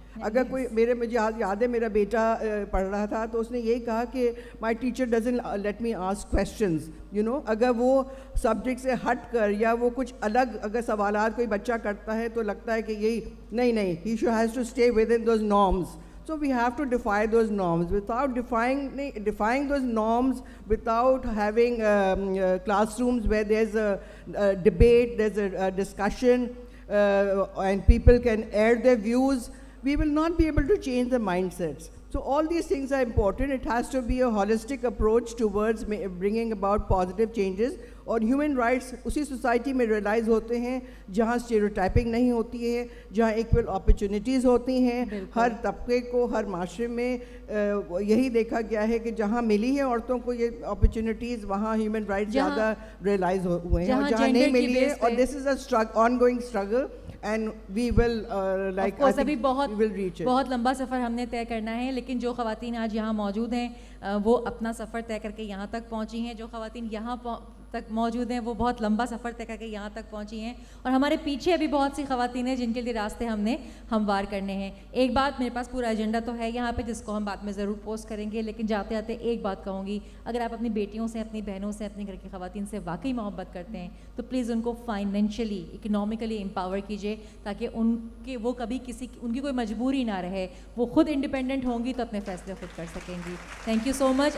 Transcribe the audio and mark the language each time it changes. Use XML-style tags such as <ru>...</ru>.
<ur>اگر کوئی مجھے یاد ہے میرا بیٹا پڑھ رہا تھا تو اس نے یہی کہا کہ</ur> <en>My teacher doesn't let me ask questions, you know.</en> <ur>اگر وہ سبجیکٹ سے ہٹ کر یا وہ کچھ الگ اگر سوالات کوئی بچہ کرتا ہے تو لگتا ہے کہ یہی نہیں,</ur> <en>He has to stay within those norms. So we have to defy those norms. Without defying those norms, without having classrooms where there's a debate, there's a discussion, and people can air their views, we will not be able to change the mindsets. So all these things are important. It has to be a holistic approach towards bringing about positive changes.</en> <ur>اور human rights اسی society میں realise ہوتے ہیں جہاں stereotyping نہیں ہوتی ہے, جہاں ایکول اپرچونیٹیز ہوتی ہیں. ہر طبقے کو, ہر معاشرے میں یہی دیکھا گیا ہے کہ جہاں ملی ہے عورتوں کو یہ اپرچونیٹیز وہاں ہیومن رائٹس زیادہ ریئلائز ہوئے ہیں, اور جہاں نہیں ملی ہے.</ur> <en>اور this is a ongoing struggle and we will like I think we will reach it.</en> <ur>بہت لمبا سفر ہم نے طے کرنا ہے, لیکن جو خواتین آج یہاں موجود ہیں وہ اپنا سفر طے کر کے یہاں تک پہنچی ہیں. جو خواتین یہاں تک موجود ہیں وہ بہت لمبا سفر طے کر کے یہاں تک پہنچی ہیں, اور ہمارے پیچھے ابھی بہت سی خواتین ہیں جن کے لیے راستے ہم نے ہموار کرنے ہیں. ایک بات, میرے پاس پورا ایجنڈا تو ہے یہاں پہ جس کو ہم بعد میں ضرور پوسٹ کریں گے, لیکن جاتے آتے ایک بات کہوں گی, اگر آپ اپنی بیٹیوں سے, اپنی بہنوں سے, اپنے گھر کی خواتین سے واقعی محبت کرتے ہیں تو پلیز ان کو فائنینشلی, اکنامکلی امپاور کیجیے, تاکہ ان کے وہ کبھی ان کی کوئی مجبوری نہ رہے, وہ خود انڈیپینڈنٹ ہوں گی تو اپنے فیصلے خود کر سکیں گی.</ur> <en>Thank you so much.</en>